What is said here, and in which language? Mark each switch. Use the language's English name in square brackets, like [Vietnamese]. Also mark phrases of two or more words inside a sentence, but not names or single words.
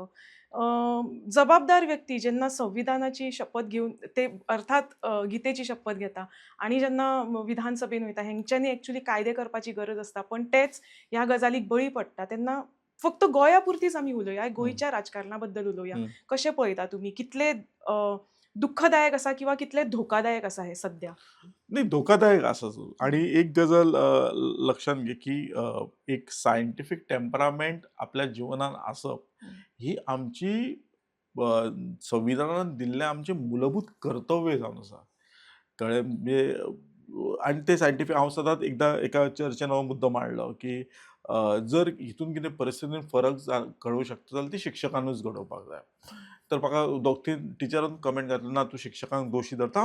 [Konkani] अ, जबाबदार व्यक्ती जेन्ना संविधानाची शपथ घेवन ते अर्थात गीतेची शपथ घेता आणि जेन्ना विधानसभेन वयता हेंच्यांनी एक्चुअली कायदे करपाची गरज आसता. पण तेच ह्या गजालीक बळी पडटा तेन्ना फक्त गोंयापुरतीच आमी उलोवया, हं, गोंयच्या राजकारणा बद्दल उलोवया. हं. कशें पळयता तुमी? कितले दुःखदायक आसा किंवा कितले धोकादायक आसा हे सध्या? नाही धोकादायक असंच आणि एक गजाल लक्षात घे, की एक [English] scientific temperament [Konkani] आपल्या जिवनात असप, हं, ही आमची अ, संविधानान दिल्लें आमचें मूलभूत कर्तव्य जावन आसा. कळ्ळें? म्हणजे आणि ते सायंटिफीक हांव सदांच एकदां एका चर्चेन हो मुद्दो मांडलो, की जर हितून कितें परिस्थितीन फरक घडोवंक शकता जाल्यार ती शिक्षकांनूच घडोवपाक जाय. तर म्हाका दोग-तीन टिचरान कमेंट घातली, "ना तूं शिक्षकांक दोशी धरता."